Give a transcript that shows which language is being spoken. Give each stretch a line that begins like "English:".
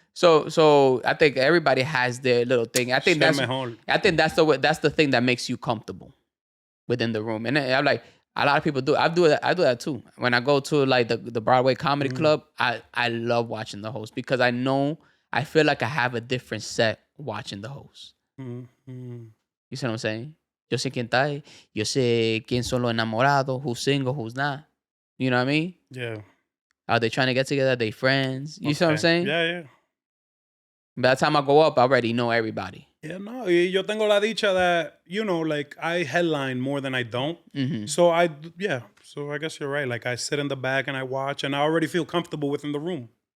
English: So I think everybody has their little thing. I think that's the thing that makes you comfortable within the room. And I'm like, A lot of people do. I do that too. When I go to like the Broadway Comedy Club, I love watching the host because I feel like I have a different set watching the host. You see what I'm saying?
Spanish: Yo sé quién está ahí. Yo sé quién son los enamorados,
English: who's single, who's not. You know what I mean? Yeah. Are they trying to get together? Are they friends? You see what I'm saying? Yeah. By the time I go up, I already know everybody. Yeah, no.
Spanish: Y yo tengo la dicha
English: that, like, I headline more than I don't. So, So, I guess you're right. Like, I sit in the back and I watch, and I already feel comfortable within the room.